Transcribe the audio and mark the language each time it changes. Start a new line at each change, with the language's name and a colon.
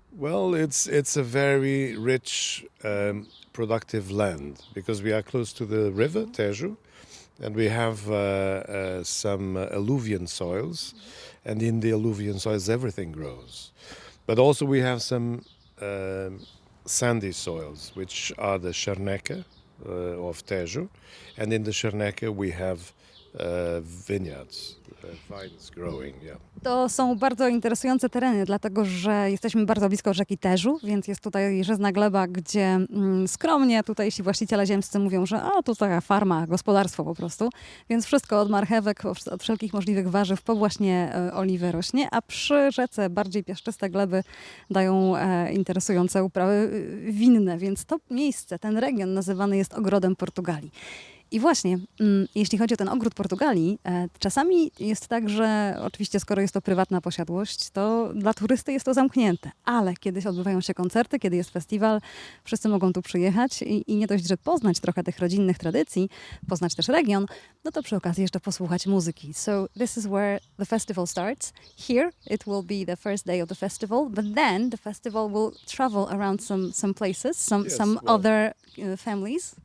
English: Well, it's a very rich, productive land, because we are close to the river Tejo, and we have some alluvial soils, and in the alluvial soils everything grows. But also we have some sandy soils, which are the charneca of Tejo, and in the charneca we have vineyards, vines growing, yeah.
Polish: To są bardzo interesujące tereny, dlatego że jesteśmy bardzo blisko rzeki Teżu, więc jest tutaj żyzna gleba, gdzie skromnie tutejsi właściciele ziemscy mówią, że to taka farma, gospodarstwo po prostu. Więc wszystko od marchewek, od wszelkich możliwych warzyw po właśnie oliwy rośnie, a przy rzece bardziej piaszczyste gleby dają interesujące uprawy winne, więc to miejsce, ten region nazywany jest ogrodem Portugalii. I właśnie, jeśli chodzi o ten ogród Portugalii, czasami jest tak, że oczywiście skoro jest to prywatna posiadłość, to dla turysty jest to zamknięte. Ale kiedy odbywają się koncerty, kiedy jest festiwal, wszyscy mogą tu przyjechać i nie dość, że poznać trochę tych rodzinnych tradycji, poznać też region, no to przy okazji jeszcze posłuchać muzyki.
English: So this is where the festival starts. Here it will be the first day of the festival, but then the festival will travel around some places, some other families.